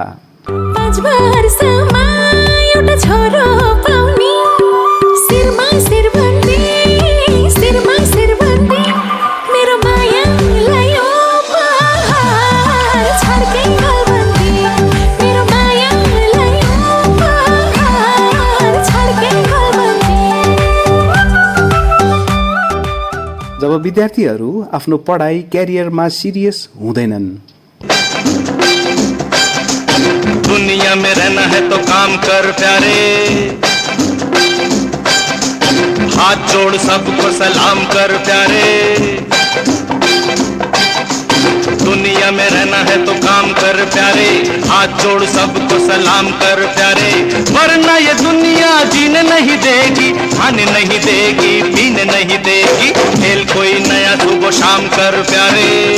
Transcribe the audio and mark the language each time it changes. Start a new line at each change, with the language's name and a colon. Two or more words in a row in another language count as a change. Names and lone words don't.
Nepali: 5 वर्षमा एउटा छोरो पाउने, शिरमा शिरबन्दी, शिरमा शिरबन्दी, मेरो मायालाई उपहार छड्के गलबन्दी, मेरो मायालाई उपहार छड्के गलबन्दी। जब विद्यार्थीहरू आफ्नो पढाइ
English: career serious
Nepali: हुँदैनन्
Hindi: दुनिया में रहना है तो काम कर प्यारे, हाथ जोड़ सबको सलाम कर प्यारे। दुनिया में रहना है तो काम कर प्यारे, हाथ जोड़ सबको सलाम कर प्यारे, वरना ये दुनिया जीने नहीं देगी, खाने नहीं देगी, पीने नहीं देगी, खेल कोई नया सुबह शाम कर प्यारे।